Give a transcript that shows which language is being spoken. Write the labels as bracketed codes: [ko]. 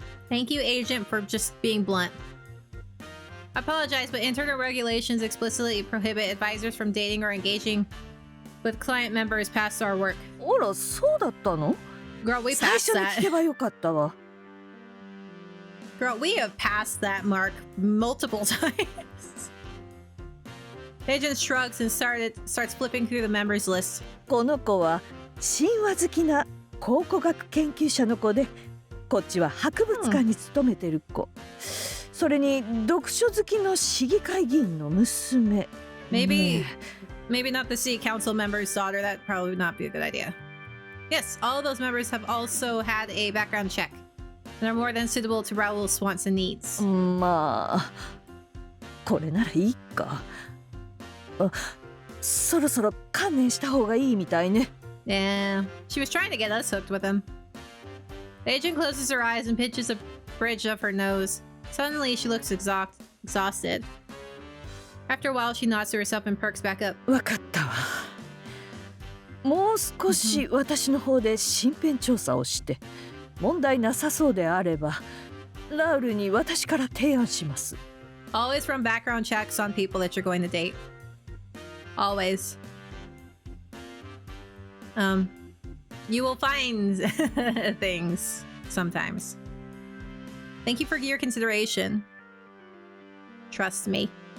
[en] Thank you, agent, for just being blunt. I apologize, but internal regulations explicitly prohibit advisors from dating or engaging with client members past our work. Girl, we passed that. Girl, we have passed that mark multiple times. Agent shrugs and starts flipping through the members list. [ja] この子は神話好きな考古学研究者の子で、こっちは博物館に勤めてる子。それに読書好きの市議会議員の娘。 [en] Maybe not the city council member's daughter. That probably would not be a good idea. Yes, all of those members have also had a background check and are more than suitable to Raul's wants and needs. [ja] まあ、これならいいか。そろそろ観念した方がいいみたいね。 [en] Yeah, she was trying to get us hooked with him. The agent closes her eyes and pinches a bridge of her nose. Suddenly, she looks exhausted. After a while, she nods to herself and perks back up. [ja] わかったわ。もう少し私の方で身辺調査をして、問題なさそうであれば、ラウルに私から提案します。 [en] Always run background checks on people that you're going to date. Always. You will find things sometimes. Thank you for your consideration. Trust me.